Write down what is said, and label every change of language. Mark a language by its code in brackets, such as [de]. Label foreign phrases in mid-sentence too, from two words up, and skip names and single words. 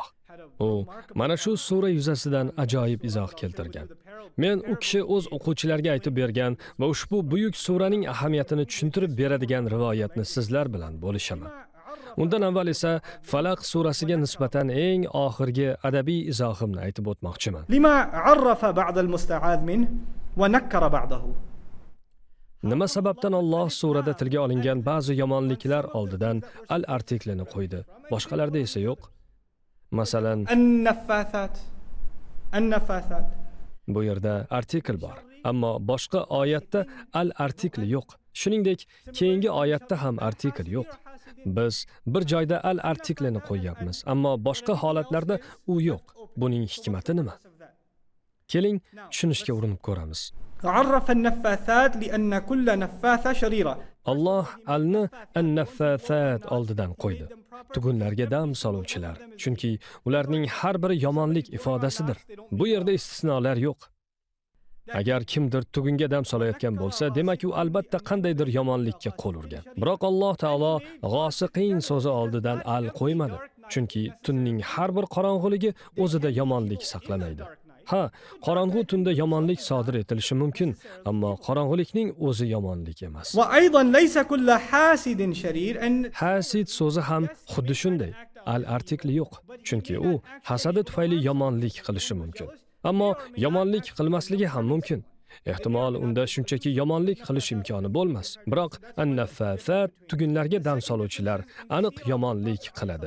[uz] U mana shu sura yuzasidan ajoyib izoh keltirgan. Men u kishi o'z o'quvchilariga aytib bergan va ushbu buyuk suraning ahamiyatini tushuntirib beradigan rivoyatni sizlar bilan bo'lishaman. Undan avval esa Falaq surasiga nisbatan eng oxirgi adabiy izohimni aytib o'tmoqchiman. [ar] لما عرف بعض المستعاذ منه ونكر بعضه. [uz] Nima sababdan Alloh surada tilga olingan ba'zi yomonliklar oldidan al-artiklini qo'ydi, boshqalarda esa yo'q? Masalan, [ar] النفاثات. [uz] bu yerda artikl bor, ammo boshqa oyatda al-artikl yo'q. Shuningdek, keyingi oyatda ham artikl yo'q. Biz bir joyda al-artiklini qo'yyapmiz, ammo boshqa holatlarda u yo'q. Buning hikmati nima? Keling, tushunishga urinib ko'ramiz. [ar] عرف النفاثات لأن كل نفاثة شريرة. [uz] Alloh alni an-naffathat oldidan qo'ydi. Tugunlarga dam soluvchilar, chunki ularning har biri yomonlik ifodasidir. Bu yerda istisnolar yo'q. Agar kimdir tugunga dam solayotgan bo'lsa, demak u albatta qandaydir yomonlikka qo'l urgan. Biroq Alloh taolo g'osiqin so'zi oldidan al qo'ymadi, chunki tunning har bir qorong'uligi o'zida yomonlik saqlamaydi. Ha, qorong'u tunda yomonlik sodir etilishi mumkin, ammo qorong'ulikning o'zi yomonlik emas. [ar] وأيضا ليس كل حاسد شرير. [uz] Hasid so'zi ham xuddi shunday. Al-artikli yo'q, chunki u hasadi tufayli yomonlik qilishi mumkin. Ammo yomonlik qilmasligi ham mumkin. Ehtimol unda shunchaki yomonlik qilish imkoni bo'lmas. Biroq an-naffathat tugunlarga dam soluvchilar aniq yomonlik qiladi.